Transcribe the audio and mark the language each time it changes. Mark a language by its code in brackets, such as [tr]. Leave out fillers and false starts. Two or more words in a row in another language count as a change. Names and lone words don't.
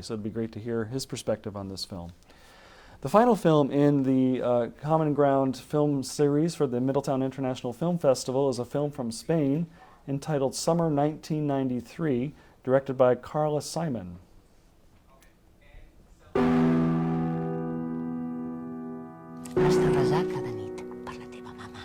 [en] So it'd be great to hear his perspective on this film. The final film in the Common Ground film series for the Middletown International Film Festival is a film from Spain entitled Summer 1993, directed by Carla Simon. [ca] Has de resar cada nit per la teva mama.